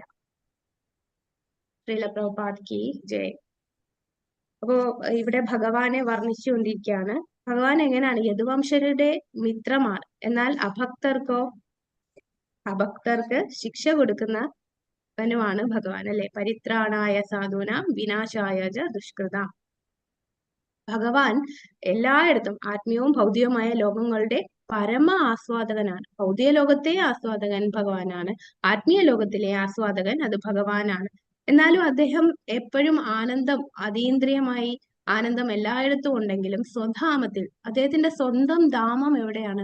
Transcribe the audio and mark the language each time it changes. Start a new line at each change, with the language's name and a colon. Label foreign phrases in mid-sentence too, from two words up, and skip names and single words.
Hindi: श्रील प्रभुपाद की जय.
Malayalam: അപ്പോ ഇവിടെ ഭഗവാനെ വർണ്ണിച്ചുകൊണ്ടിരിക്കുകയാണ്. ഭഗവാൻ എങ്ങനെയാണ്? യദുവംശരുടെ മിത്രമാണ്. എന്നാൽ അഭക്തർക്ക് ശിക്ഷ കൊടുക്കുന്നവനുമാണ് ഭഗവാൻ അല്ലെ?
Sanskrit: പരിത്രാണായ സാധൂനാം വിനാശായ ച ദുഷ്കൃതാം.
Malayalam: ഭഗവാൻ എല്ലായിടത്തും ആത്മീയവും ഭൗതികവുമായ ലോകങ്ങളുടെ പരമ ആസ്വാദകനാണ്. ഭൗതിക ലോകത്തെ ആസ്വാദകൻ ഭഗവാനാണ്, ആത്മീയ ലോകത്തിലെ ആസ്വാദകൻ അത് ഭഗവാനാണ്. എന്നാലും അദ്ദേഹം എപ്പോഴും ആനന്ദം, അതീന്ദ്രിയമായി ആനന്ദം എല്ലായിടത്തും ഉണ്ടെങ്കിലും സ്വധാമത്തിൽ അദ്ദേഹത്തിന്റെ സ്വന്തം ധാമം എവിടെയാണ്?